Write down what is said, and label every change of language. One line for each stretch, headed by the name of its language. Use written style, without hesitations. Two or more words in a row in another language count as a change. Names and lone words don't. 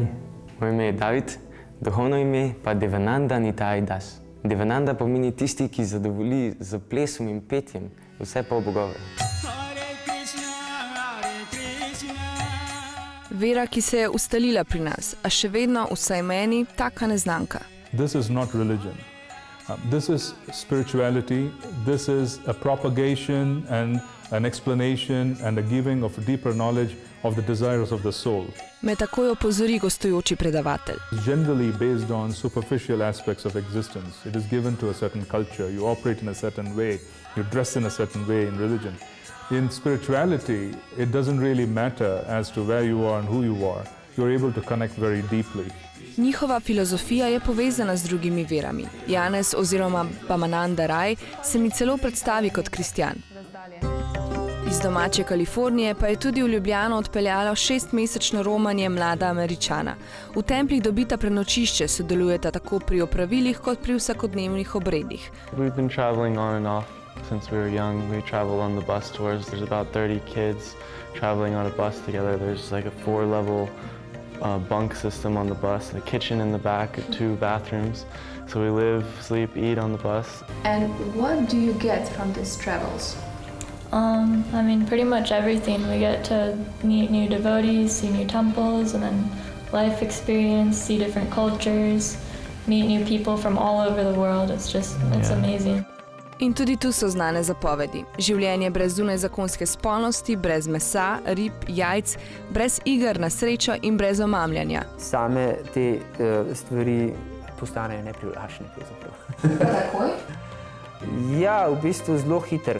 Slovenian: Moje ime je David, duhovno ime pa Devananda Nitai Das. Devananda pomeni tisti, ki zadovolji z plesom in petjem vse pol bogove. Vera, ki se je ustalila pri nas, a še vedno, vsaj meni, taka neznanka.
English: This is not religion. This is spirituality. This is a propagation and an explanation and a giving of deeper knowledge of the desires of the soul.
Slovenian: Me takoj opozori gostujoči predavatelj.
English: It's generally based on superficial aspects of existence. It is given to a certain culture. You operate in a certain way. You dress in a certain way in religion. In spirituality, it doesn't really matter as to where you are and who you are. You're able to connect very deeply.
Slovenian: Njihova filozofija je povezana z drugimi verami. Janez oziroma Bhavananda Rai se mi celo predstavi kot kristjan. Iz domače Kalifornije pa je tudi v Ljubljano odpeljalo 6-mesečno romanje mlada Američana. V templih dobita prenočišče, sodelujeta tako pri opravilih kot pri vsakodnevnih obredih.
English: We've been traveling on and off since we were young. We travel on the bus tours. There's about 30 kids traveling on a bus together. There's like a 4-level bunk system on the bus, a kitchen in the back, 2 bathrooms. So we live, sleep, eat on the bus. And what do you get from these travels? I mean, pretty much everything. We get to meet new devotees, see new temples, and then life experience, see different cultures, meet new people from all over the world. It's amazing.
Slovenian: In tudi tu so znane zapovedi. Življenje brez zunajzakonske spolnosti, brez mesa, rib, jajc, brez iger na srečo in brez omamljanja. Same te stvari postanejo neprivlačne. Takoj? Ja, v bistvu zelo hiter.